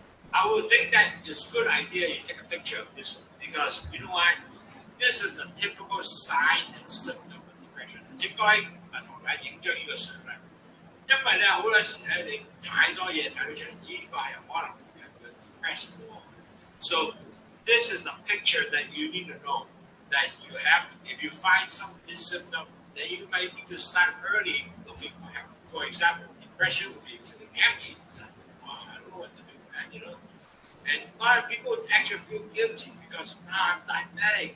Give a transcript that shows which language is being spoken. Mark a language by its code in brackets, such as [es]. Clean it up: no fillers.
[en] I would think that it's a good idea you take a picture of this one because you know what? This is the typical sign and symptom of depression. [zh] 應該同大家影張呢個相咧，因為咧好多時咧你太多嘢睇到出嚟，呢個係可能係個 depression 喎。 [en] So this is a picture that you need to know that you have. If you find some of these symptoms, then you may need to start early looking for help. For example, depression would be feeling empty. I don't know what to do, man. You know. And a lot of people actually feel guilty because I'm diabetic.